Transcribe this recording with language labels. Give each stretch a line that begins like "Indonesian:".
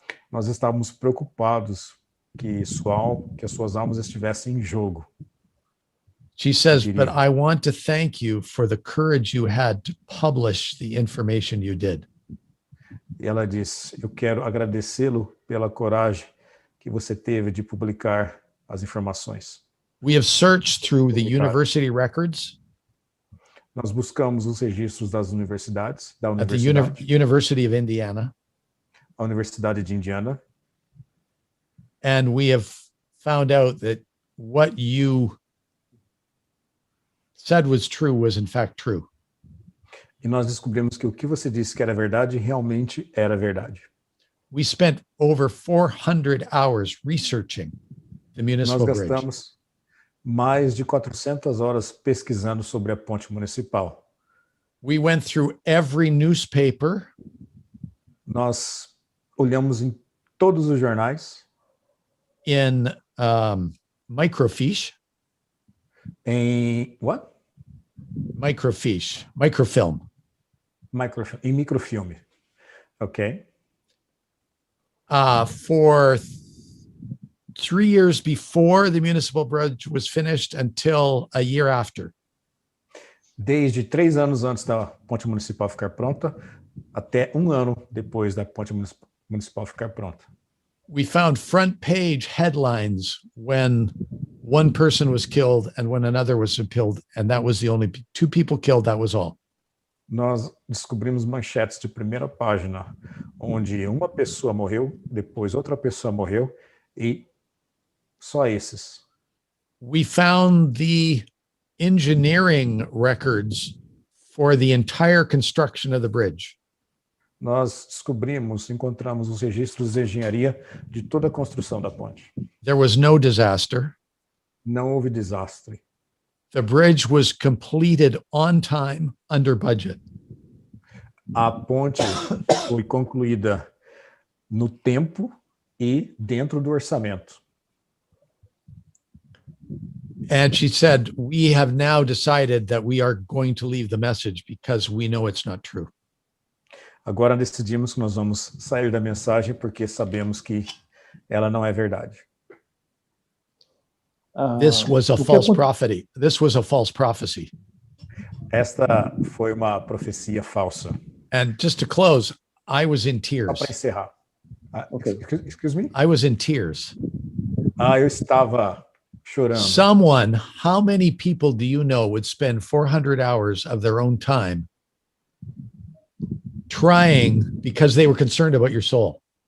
Portuguese: Nós estávamos preocupados que as suas almas estivessem em jogo.
English: She says, but I want to thank you for the courage you had to publish the information you did.
Portuguese: E ela disse, eu quero agradecê-lo pela coragem que você teve de publicar as informações.
English: We have searched through the university records.
Portuguese: Nós buscamos os registros das universidades, da
English: At the
Portuguese: universidade,
English: University of Indiana.
Portuguese: a Universidade de Indiana,
English: And we have found out that what you said was true was in fact true.
Portuguese: e nós descobrimos que o que você disse que era verdade, realmente era verdade.
English: We spent over 400 hours researching the
Portuguese: Nós
English: municipal bridge.
Portuguese: gastamos mais de 400 horas pesquisando sobre a ponte municipal.
English: We went through every newspaper.
Portuguese: Nós olhamos em todos os jornais,
English: In microfiche,
Portuguese: em
English: microfilm.
Portuguese: em microfilme, ok?
English: For 3 years before the municipal bridge was finished until a year after.
Portuguese: Desde 3 anos antes da ponte municipal ficar pronta, até 1 ano depois da ponte municipal ficar pronta.
English: We found front page headlines when one person was killed and when another was killed, and that was the only 2 people killed, that was all.
Portuguese: Nós descobrimos manchetes de primeira página, onde uma pessoa morreu, depois outra pessoa morreu, e só esses.
English: We found the engineering records for the entire construction of the bridge.
Portuguese: Nós encontramos os registros de engenharia de toda a construção da ponte.
English: There was no disaster.
Portuguese: Não houve desastre.
English: The bridge was completed on time, under budget.
Portuguese: A ponte foi concluída no tempo e dentro do orçamento.
English: And she said, we have now decided that we are going to leave the message because we know it's not true.
Portuguese: Agora decidimos que nós vamos sair da mensagem porque sabemos que ela não é verdade.
English: This was a false prophecy. This was a false prophecy.
Portuguese: Esta foi uma profecia falsa.
English: And just to close, I was in
Portuguese: Só
English: tears.
Portuguese: para encerrar. Ok.
English: Excuse me? I was in tears.
Portuguese: Eu estava chorando.
English: How many people do you know would spend 400 hours of their own time trying because they were concerned about your soul?